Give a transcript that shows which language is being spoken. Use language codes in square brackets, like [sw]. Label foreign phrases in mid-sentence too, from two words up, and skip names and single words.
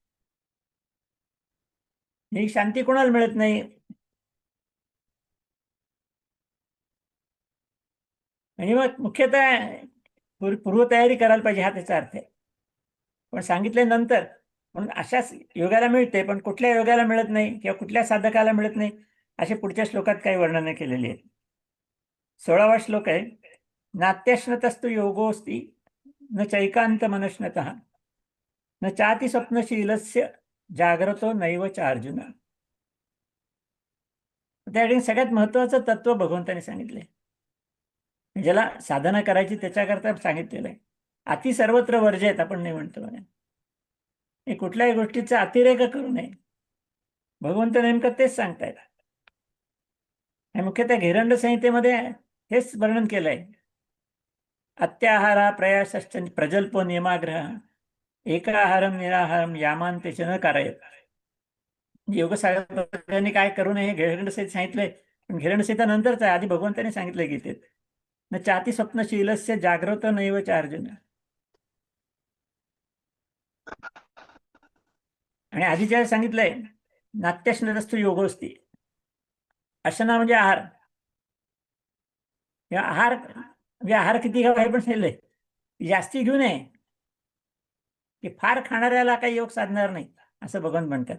[mr] ही शांती कोणाला मिळत नाही, म्हणजे मग मुख्यतः पूर्वतयारी करायला पाहिजे, हा त्याचा अर्थ आहे. पण सांगितले नंतर. म्हणून अशाच योगाला मिळते, पण कुठल्या योगाला मिळत नाही किंवा कुठल्या साधकाला मिळत नाही, असे पुढच्या श्लोकात काही वर्णने केलेली आहेत. 16वा श्लोक आहे. [sa] नात्यश्नतस्तु योगोस्ति न चैकांत मनश्नतः न चाति स्वप्नशीलस्य जाग्रतो नैव च अर्जुन. [mr] त्या ठिकाणी सगळ्यात महत्वाचं तत्व भगवंतांनी सांगितलंय, ज्याला साधना करायची त्याच्याकरता सांगितलेलं आहे. [sa] अति सर्वत्र वर्जेत [mr] आपण नाही म्हणतो. हे कुठल्याही गोष्टीचा अतिरेक करू नये. भगवंत नेमकं तेच सांगतायत. आणि मुख्यतः घेरंड संहितेमध्ये हेच वर्णन केलंय. [sa] अत्याहारा प्रयासश्च प्रजल्पो नियमाग्रह एकाहारम निराहारम यामांतेच न कारयत. [mr] योग साधकांनी काय करू नये हे घेरंड संहितेत सांगितलंय. पण घेरंड संहिता नंतरच आहे, आधी भगवंतांनी सांगितलंय गीतेत. [sa] न चाती स्वप्नशीलस्य जाग्रत नैव च अर्जुन. [mr] आणि आधी ज्या सांगितलंय [sa] नाट्यश्नरस्तु योगोस्ती. [mr] अशना म्हणजे आहार. या आहार म्हणजे आहार किती घ्यावा हे पण सांगितलंय. जास्ती घेऊ नये, की फार खाणाऱ्याला काही योग साधणार नाही असं भगवान म्हणतात.